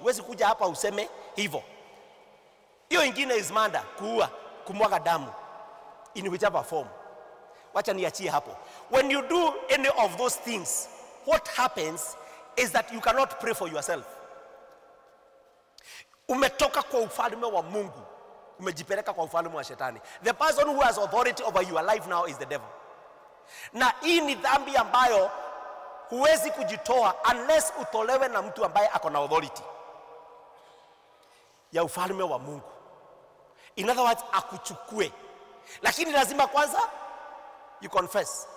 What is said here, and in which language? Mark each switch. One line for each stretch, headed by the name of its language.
Swahili: Huwezi kuja hapa useme hivyo. Hiyo ingine
English: is murder,
Swahili: kuua, kumwaga damu
English: in whichever form.
Swahili: Wacha niachie hapo.
English: When you do any of those things, what happens is that you cannot pray for yourself.
Swahili: Umetoka kwa ufalme wa Mungu, umejipeleka kwa ufalme wa shetani.
English: The person who has authority over your life now is the devil.
Swahili: Na hii ni dhambi ambayo huwezi kujitoa
English: unless
Swahili: utolewe na mtu ambaye ako na authority ya ufalme wa Mungu.
English: In other words,
Swahili: akuchukue. Lakini lazima kwanza
English: you confess.